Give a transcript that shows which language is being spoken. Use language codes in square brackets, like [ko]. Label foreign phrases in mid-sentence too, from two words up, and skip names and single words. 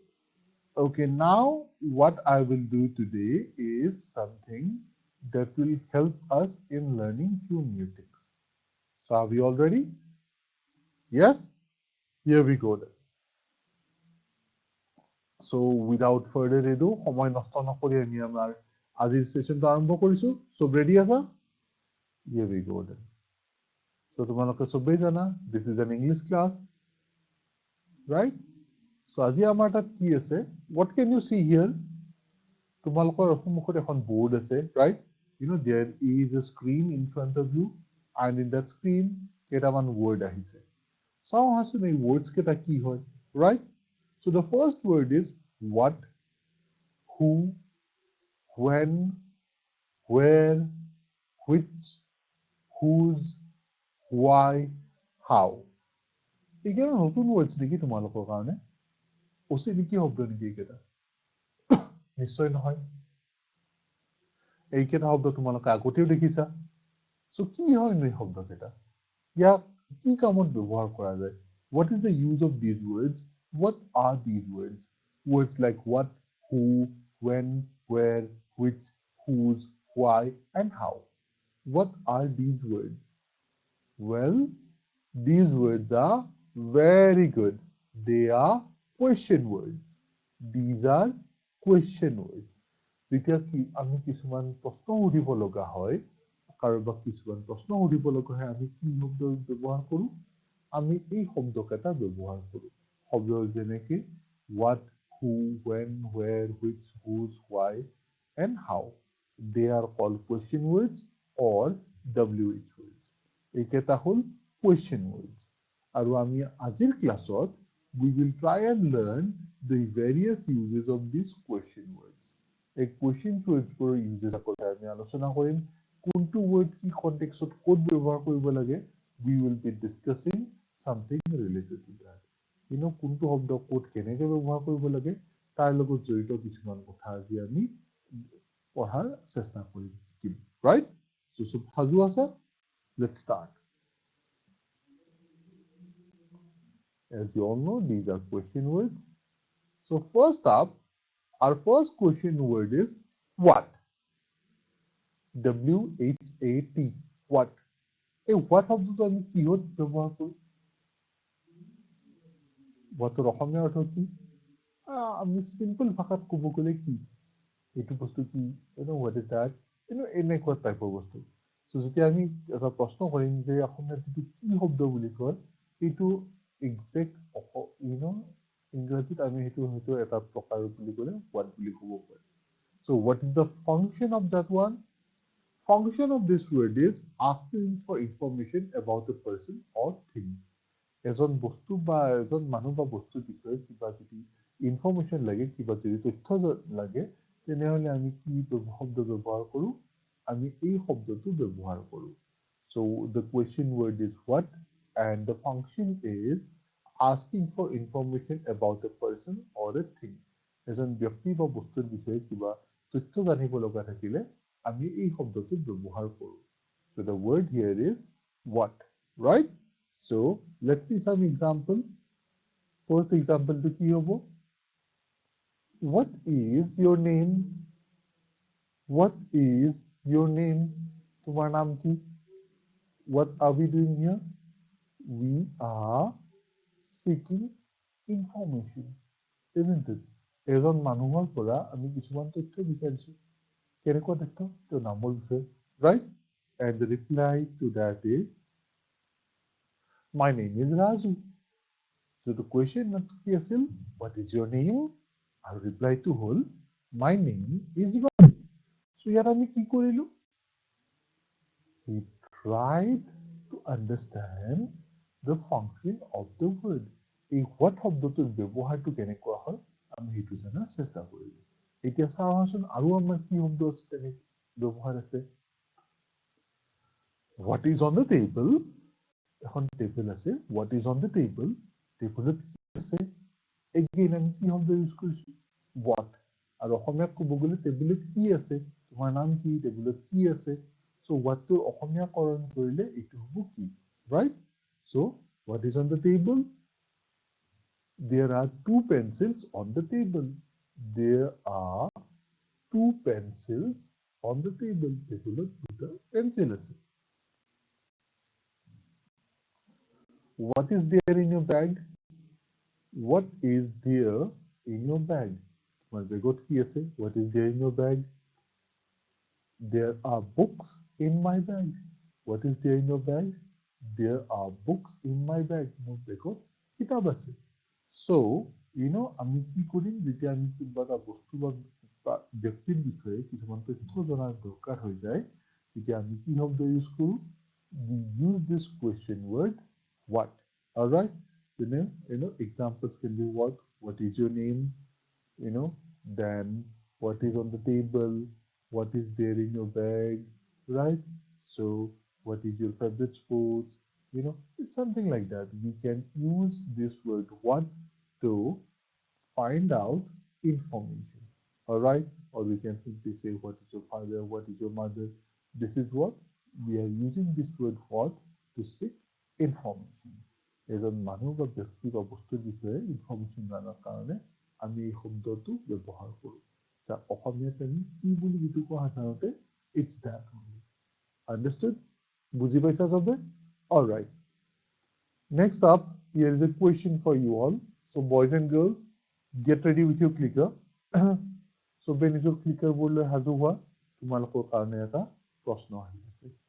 [en] Okay, now what I will do today is something that will help us in learning few new things. So, are we all ready? Yes? Here we go then. So without further ado, [as] সময় নষ্ট নকৰি আমি আমাৰ আজিৰ সেশনটো আৰম্ভ কৰিছো. সব ৰেডি আছা? [en] Here we go then. So তোমালোকে সবেই জানা, this is an English class, right? [as] So আজি আমাৰ তাত কি আছে? [en] What can you see here? [as] তোমালোকৰ সন্মুখত এখন board আছে, [en] right? There is a screen in front of you, and in that screen [as] কেইটামান word আহিছে. চাওঁ আহাচোন এই words কেইটা কি হয়, [en] right? So the first word is what, who, when, where, which, whose, why, how. [as] এইকেইটা নতুন words নেকি তোমালোকৰ কাৰণে? অচিনাকি শব্দ নেকি এইকেইটা? নিশ্চয় নহয়। এইকেইটা শব্দ তোমালোকে আগতেও দেখিছা। So কি হয়নো এই শব্দকেইটা? ইয়াক কি কামত ব্যৱহাৰ কৰা যায়? [en] What is the use of these words? What are these words? Words like what, who, when, where, which, whose, why, and how. What are these words? Well, these words are very good. They are question words. These are question words. [as] যেতিয়া আমি কিছুমান প্ৰশ্ন সুধিব লগা হয়, কাৰোবাক কিছুমান প্ৰশ্ন সুধিব লগা হয়, আমি কি শব্দ ব্যৱহাৰ কৰো? আমি এই শব্দকেইটা ব্যৱহাৰ কৰো। শব্দ যেনেকে [en] what, who, when, where, which, whose, why, and how. They are called question words or WH words. [as] এইকেইটা হ'ল [en] question words. [as] আৰু আমি আজিৰ ক্লাছত [en] we will try and learn the various uses of these question words. [as] এই [en] question words [as] বোৰৰ uses কথা আমি আলোচনা কৰিম। কোনটো word কি কনটেক্সটত ক'ত ব্যৱহাৰ কৰিব লাগে, [en] we will be discussing something related to that. [as] কোনটো শব্দ ক'ত কেনেকৈ ব্যৱহাৰ কৰিব লাগে তাৰ লগত জড়িত কিছুমান কথা আজি আমি পঢ়াৰ চেষ্টা কৰিম, [en] right? [as] So সাজু আছা? [en] Let's start. As you all know, these are question words. So first up, our first question word is what? WHAT. What? [as] এই what শব্দটো আমি কিহত ব্যৱহাৰ কৰো? Whatৰ অসমীয়া অৰ্থ কি? আমি simple ভাষাত ক'ব গ'লে কি? এইটো বস্তু কি? [en] What is that? [as] এনেকুৱা টাইপৰ বস্তু। So যেতিয়া আমি এটা প্ৰশ্ন কৰিম যে অসমীয়াত যিটো কি শব্দ বুলি কয়, এইটো exact ইংৰাজীত আমি সেইটো এটা প্ৰকাৰ বুলি ক'লে what বুলি ক'ব পাৰি। [en] So what is the function of that one? Function of this word is asking for information about a person or thing. [as] এজন বস্তু বা এজন মানুহ বা বস্তুৰ বিষয়ে কিবা যদি ইনফৰমেশ্যন লাগে, কিবা যদি তথ্য লাগে, তেনেহ'লে আমি কি শব্দ ব্যৱহাৰ কৰো? আমি এই শব্দটো ব্যৱহাৰ কৰো। [en] So the question word is what, and the function is asking for information about a person or a thing. [as] এজন ব্যক্তি বা বস্তুৰ বিষয়ে কিবা তথ্য জানিব লগা থাকিলে আমি এই শব্দটো ব্যৱহাৰ কৰো। [en] So the word here is what, right? So let's see some example. First example to [as] কি হ'ব? [en] What is your name? What is your name? [as] তোমাৰ নাম কি? [en] What are we doing here? We are seeking information, isn't it? [as] এজন মানুহৰ পৰা আমি কিছুমান তথ্য বিচাৰিছো। কেনেকুৱা তথ্য? তেওঁৰ নামৰ বিষয়ে, [en] right? And the reply to that is my name is Raju. So the question [as] কি আছিল? [en] What is your name? আৰু reply to হ'ল my name is Raju. [as] So ইয়াত আমি কি কৰিলো? [en] We tried to understand the function of the word. [as] এই what শব্দটোৰ ব্যৱহাৰটো কেনেকুৱা হয় আমি সেইটো জনাৰ চেষ্টা কৰিলো। এতিয়া চাওঁচোন আৰু আমাৰ কি শব্দ আছে তেনে ব্যৱহাৰ আছে। [en] What is on the table? [as] এখন টেবিল আছে, [en] what is on the table? [as] টেবিলত কি আছে? Again আমি কি শব্দ ইউজ কৰিছো? What? আৰু অসমীয়াত ক'ব গ'লে টেবিলত কি আছে? তোমাৰ নাম কি? টেবিলত কি আছে? So what টোৰ অসমীয়াকৰণ কৰিলে এইটো হ'ব কি? [en] Right? So what is on the table? There are two pencils on the table. There are two pencils on the table. [as] টেবিলত দুটা পেন্সিল আছে. [en] What is there in your bag? What is there in your bag? [as] মোৰ বেগত কি আছে. [en] What is there in your bag? There are books in my bag. What is there in your bag? There are books in my bag. [as] মোৰ বেগত কিতাপ আছে. [en] So, [as] আমি কি কৰিম যেতিয়া আমি কিবা এটা বস্তু বা ব্যক্তিৰ বিষয়ে কিছুমান তথ্য জনাৰ দৰকাৰ হৈ যায় তেতিয়া আমি কি শব্দ ইউজ কৰো? [en] We use this question word what. All right. Examples can be what is your name, then what is on the table, what is there in your bag, right? So what is your favorite sports? It's something like that. We can use this word what to find out information. All right. Or we can simply say what is your father, what is your mother. This is what we are using this word what to seek information. [as] এজন মানুহ বা ব্যক্তি বা বস্তুৰ বিষয়ে ইনফৰমেশ্যন জানাৰ কাৰণে আমি এই শব্দটো ব্যৱহাৰ কৰোঁ। অসমীয়াত আমি কি বুলি যিটো কোৱা সাধাৰণতে [en] it's that only. [as] আণ্ডাৰষ্টুড? বুজি পাইছা চবে? অলৰাইট। [en] Next up, here is a question for you all. So boys and girls, get ready with your clicker. [as] চবে নিজৰ ক্লিকাৰবোৰ লৈ সাজু হোৱা, তোমালোকৰ কাৰণে এটা প্ৰশ্ন আহি আছে।